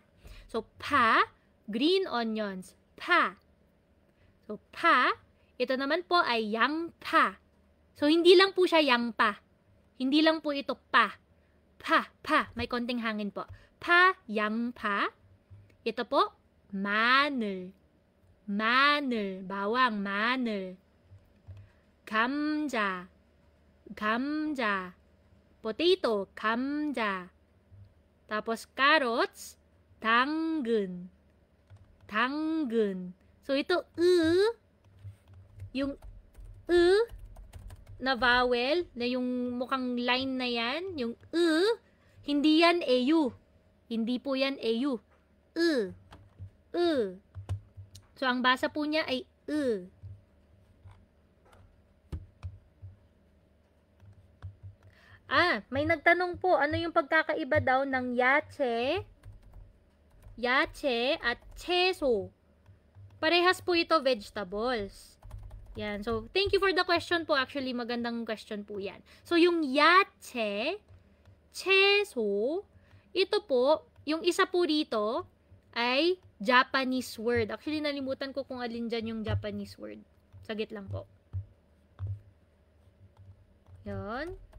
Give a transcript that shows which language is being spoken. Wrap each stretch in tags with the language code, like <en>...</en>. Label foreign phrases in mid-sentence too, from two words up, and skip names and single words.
<en>So,</en> <ko>파,</ko> <en>green onions, pa.</en> <tl>So, pa, ito naman po ay yang pa. So, hindi lang po siya yang pa. Hindi lang po ito pa. Pa. May konting hangin po. Pa, yang pa. Ito po,</tl> <ko>마늘. Bawang, 마늘. 감자. Potato, 감자.</ko> <tl>Tapos carrots, 당근. So ito yung na vowel na yung mukhang line na yan, yung hindi yan au. Hindi po yan au. So ang basa po niya ay may nagtanong po, ano yung pagkakaiba daw ng yache at 채소. Parehas po ito vegetables. Yan.</tl> <en>So, thank you for the question po.</en> <tl>Actually, magandang question po yan. So, yung yache, 채소, ito po, yung isa po rito ay</tl> <en>Japanese word.</en> <tl>Actually, nalimutan ko kung alin dyan yung</tl> <en>Japanese word.</en> <tl>Sagit lang po. Yan.</tl>